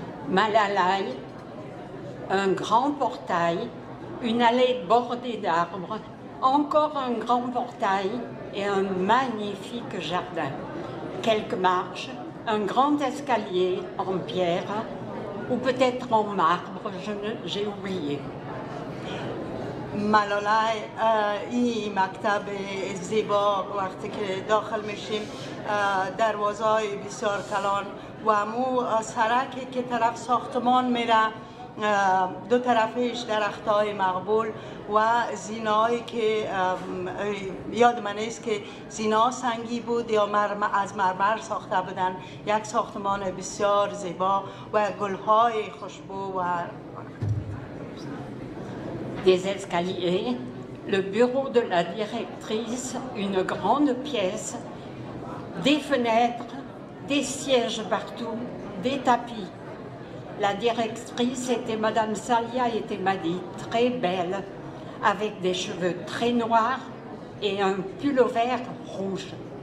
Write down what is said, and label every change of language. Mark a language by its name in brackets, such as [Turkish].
[French] Malalai, un grand portail, une allée bordée d'arbres, encore un grand portail et un magnifique jardin. Quelques marches, un grand escalier en pierre ou peut-être en marbre, j'ai oublié. [Persian] ملالای این مکتب زیبا وقتی که داخل میشیم دروازه‌های بسیار کلان و امو سرکی که طرف ساختمان میره دو طرفش درختای مقبول و زینایی که یاد من است که زینا سنگی بود یا از مرمر ساخته بودن. یک ساختمان بسیار زیبا و گلهای خوشبو و [French] Des escaliers, le bureau de la directrice, une grande pièce, des fenêtres, des sièges partout, des tapis. La directrice était Madame Salia Etemadi, très belle, avec des cheveux très noirs et un pullover rouge.